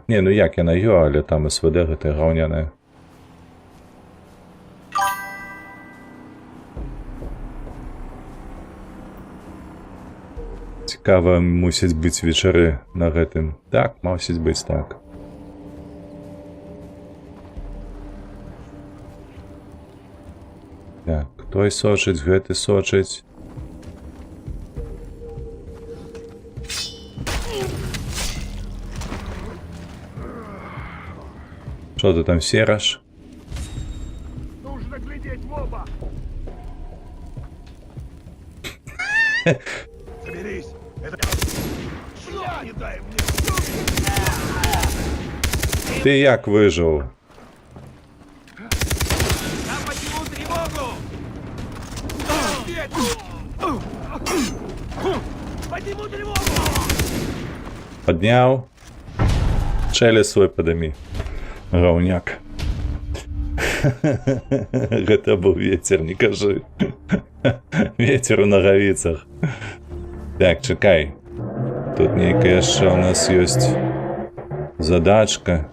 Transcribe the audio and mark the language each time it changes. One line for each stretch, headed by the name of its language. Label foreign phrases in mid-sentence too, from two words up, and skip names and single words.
Belarusian: Не, ну як, яна ё, але там СВД гэтая гаўняная. Цікава, мусяць быць вечары на гэтым. Так, мусіць быць так. Так, той сочыць, гэты сочыць.
Russian: Что ты там сераш? Нужно глядеть в оба. Соберись. Это... Не дай мне.
Belarusian: Ты як выжыў?
Russian: Я подниму тревогу. Подниму тревогу.
Belarusian: Падняў. Челюсть свой падымі. Гаўняк. Гэта быў ветер, не кажы. Ветер у нагавіцах. Так, чакай. Тут нейкая яшчэ у нас ёсць задачка.